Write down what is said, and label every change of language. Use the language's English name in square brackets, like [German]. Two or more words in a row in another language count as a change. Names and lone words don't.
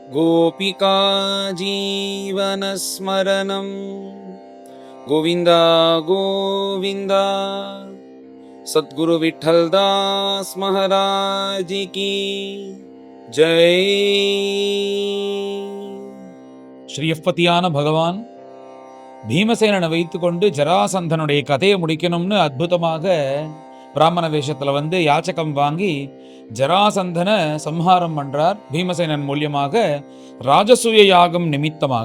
[Sanskrit] गोपिका जीवनस्मरणं गोविन्द गोविन्द। [Hindi] सद्गुरु विठ्ठलदास महाराज की जय। [Tamil] ஸ்ரீயப்பதியான பகவான் பீமசேனனை வைத்து கொண்டு ஜராசந்தனுடைய கதையை முடிக்கணும்னு அற்புதமாக பிராமண வேஷத்துல வந்து யாச்சகம் வாங்கி ஜராசந்தனை சம்ஹாரம் பண்றார். பீமசேனன் மூலியமாக ராஜசூய யாகம் நிமித்தமாக.